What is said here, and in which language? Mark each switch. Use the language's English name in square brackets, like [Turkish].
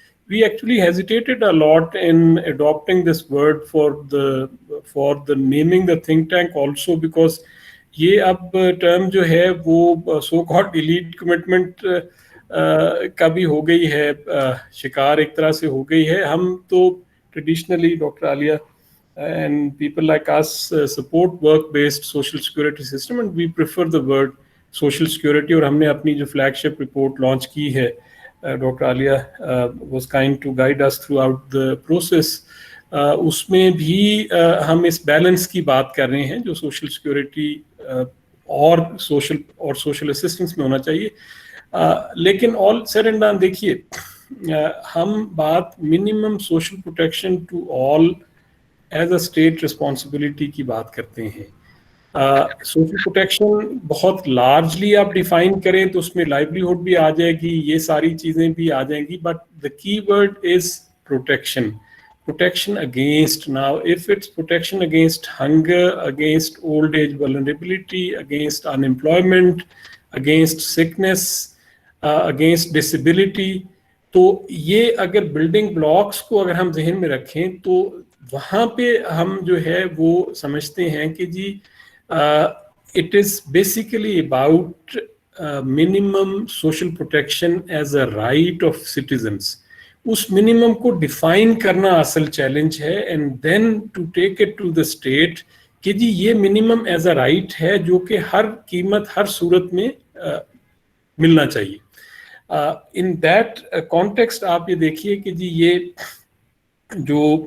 [English] we actually hesitated a lot in adopting this word for the naming the think tank also, because [Urdu] یہ اب term جو ہے وہ so called elite commitment کا بھی ہو گئی ہے, شکار ایک طرح سے ہو گئی ہے. ہم تو traditionally [English] Doctor Aliya and people like us support work-based social security system, and we prefer the word social security. [Urdu] اور ہم نے اپنی جو فلیگ شپ رپورٹ لانچ کی ہے, doctor Aliya [English] was kind to guide us throughout the process. [Urdu] اس میں بھی ہم اس بیلنس کی بات کر رہے ہیں جو سوشل سیکورٹی اور سوشل اسسٹنس میں ہونا چاہیے. لیکن آل سیڈ اینڈ ڈن, دیکھیے ہم بات minimum social protection to all as a state responsibility کی بات کرتے ہیں. سوشل پروٹیکشن بہت لارجلی آپ ڈیفائن کریں تو اس میں لائیولیہڈ بھی آ جائے گی, یہ ساری چیزیں بھی آ جائیں گی, بٹ دا کی word is protection. [English] Protection against, now if it's protection against hunger, against old age vulnerability, against unemployment, against sickness, against disability, [Urdu] تو یہ اگر بلڈنگ بلاکس کو اگر ہم ذہن میں رکھیں تو وہاں پہ ہم جو ہے وہ سمجھتے ہیں کہ جی [English] it is basically about minimum social protection as a right of citizens. [Urdu] اس minimum کو ڈیفائن کرنا اصل چیلنج ہے, and then to take it to the state کہ جی یہ منیمم ایز اے رائٹ ہے جو کہ ہر قیمت ہر صورت میں ملنا چاہیے. ان دیٹ کانٹیکسٹ آپ یہ دیکھیے کہ جی یہ جو